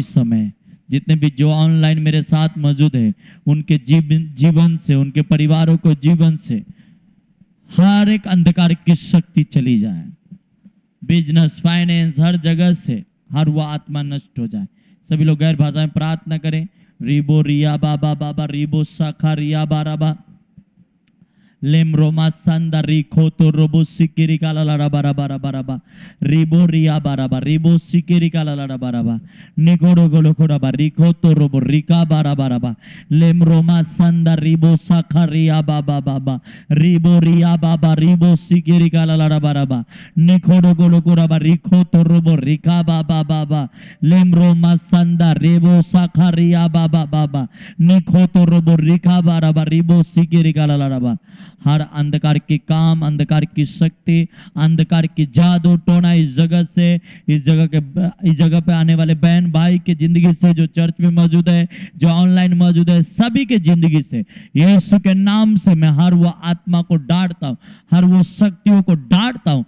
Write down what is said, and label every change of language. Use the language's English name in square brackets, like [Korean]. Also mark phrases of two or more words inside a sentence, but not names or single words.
[Hindi] इस समय जितने भी जो ऑनलाइन मेरे साथ मौजूद है, उनके जीवन से, उनके परिवारों को जीवन से हर एक अंधकार की शक्ति चली जाए। [English] business, finance, [Hindi] हर जगह से हर वो आत्मा नष्ट हो जाए। सभी लोग गैर भाषा में प्रार्थना करें। रिबो रिया बाबा बाबा, रिबो शाखा रिया बाराबा, लेमरोमा संदा रिखो तो रोबो सिकिरी का लाला बारा बारा बाराबा, रिबो रिया बाराबा, रिबो सिकिरी का लाला बाराबा, निकोड़ो गोलो खोराबा, रिखो तो रोबो रिका बारा बाराबा, लेमरोमा संदा रिबो शाखा रिया बाबा बाबा, रिबो रिया बाबा, रिबो सिकिरी का लाला बाराबा, निकोड़ो गोलो खोराबा, रिखो तो रोबो रिका बाबा बाबा, लेमरोमा संदा रिबो शाखा रिया बाबा बाबा, निखो तो रोबो रिका बाराबा, रिबो सिकिरी का लाला। हर अंधकार के काम, अंधकार की शक्ति, अंधकार की जादू टोना इस जगह पे आने वाले बहन भाई के जिंदगी से, जो चर्च में मौजूद है, जो ऑनलाइन मौजूद है, सभी के जिंदगी से यीशु के नाम से मैं हर वो आत्मा को डांटता हूँ, हर वो शक्तियों को डांटता हूँ।